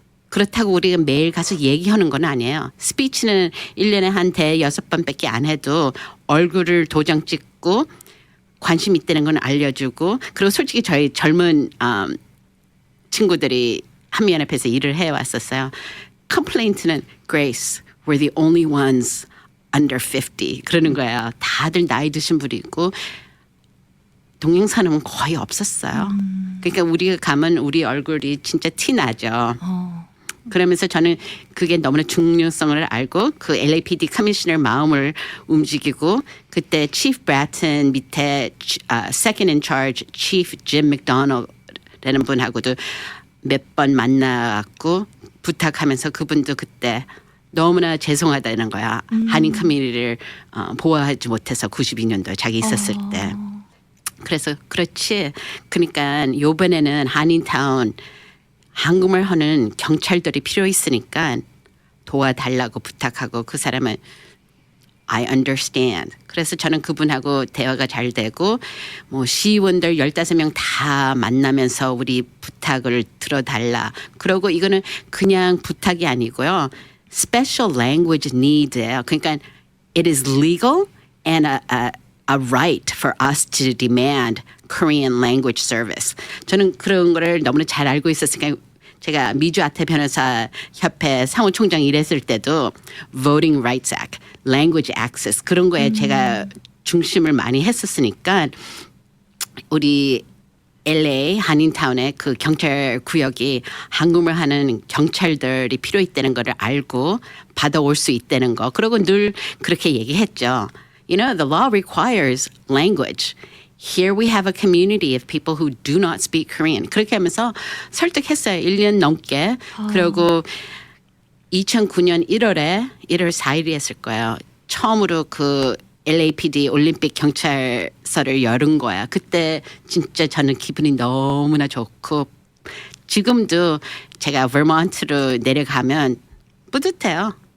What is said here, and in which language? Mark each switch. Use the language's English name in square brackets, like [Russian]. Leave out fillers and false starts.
[Korean] 그렇다고 우리가 매일 가서 얘기하는 건 아니에요. 스피치는 1년에 한 6번밖에 안 해도 얼굴을 도장 찍고 관심 있다는 건 알려주고 그리고 솔직히 저희 젊은 친구들이 한미연합에서 일을 해왔었어요. 컴플레인트는 [English] Grace, we're the only ones under 50 [Korean] 그러는 거예요. 다들 나이 드신 분이고 동행사는 거의 없었어요. 그러니까 우리가 가면 우리 얼굴이 진짜 티 나죠. 그러면서 저는 그게 너무나 중요성을 알고 그 LAPD 커미셔너 마음을 움직이고 그때 Chief Bratton 밑에 Second in Charge Chief Jim McDonald라는 분하고도 몇 번 만나갖고 부탁하면서 그분도 그때 너무나 죄송하다는 거야. 한인 커뮤니티를 보호하지 못해서 92년도에 자기 있었을 때. 그래서 그렇지. 그러니까 요번에는 한인타운 한국말 하는 경찰들이 필요 있으니까 도와달라고 부탁하고 그 사람은 [English] I understand. [Korean] 그래서 저는 그분하고 대화가 잘 되고 뭐 시의원들 15명 다 만나면서 우리 부탁을 들어달라. 그러고 이거는 그냥 부탁이 아니고요. [English] Special language need예요. [Korean] 그러니까 [English] it is legal and a right for us to demand Korean language service. [Korean] 저는 그런 거를 너무나 잘 알고 있었으니까 제가 미주 아태 변호사 협회 사무총장 일했을 때도 Voting Rights Act, Language Access 그런 거에 제가 중심을 많이 했었으니까 우리 LA 한인타운의 그 경찰 구역이 한국말 하는 경찰들이 필요 있다는 거를 알고 받아올 수 있다는 거. 그리고 늘 그렇게 얘기했죠. [English] You know, the law requires language. Here we have a community of people who do not speak Korean. [Korean] 그렇게 하면서 설득했어요. 1년 넘게. 그리고 2009년 1월 4일이었을 거예요. 처음으로 그 LAPD 올림픽 경찰서를 열은 거야. 그때 진짜 저는 기분이 너무나 좋고 지금도 제가 버몬트로 내려가면 뿌듯해요.